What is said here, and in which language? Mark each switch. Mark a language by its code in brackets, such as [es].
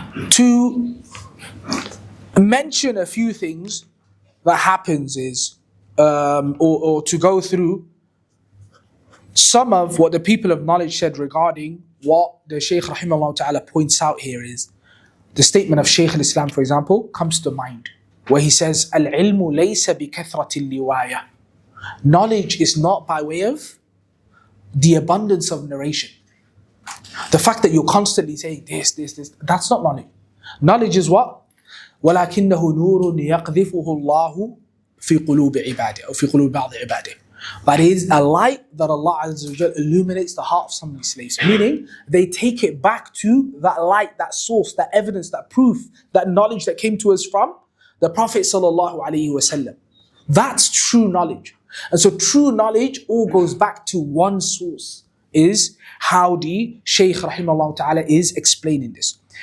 [en] To mention a few things that happens is, or to go through some of what the people of knowledge said regarding what the Shaykh rahimahullah ta'ala points out here is, the statement of Shaykh al-Islam, for example, comes to mind, where he says, [ar] Al-ilmu laysa bi kathrati liwaya. [en] Knowledge is not by way of the abundance of narration. The fact that you're constantly saying this, that's not knowledge. Knowledge is what? [ar] وَلَكِنَّهُ نُورٌ يَقْذِفُهُ اللَّهُ فِي قُلُوبِ عِبَادِهِ أو في قلوب بعض عباده. [en] That is a light that Allah Azza wa Jalla illuminates the heart of some of His slaves. Meaning, they take it back to that light, that source, that evidence, that proof, that knowledge that came to us from the Prophet Sallallahu Alaihi Wasallam. That's true knowledge. And so true knowledge all goes back to one source, is how the Shaykh rahimahullah ta'ala is explaining this.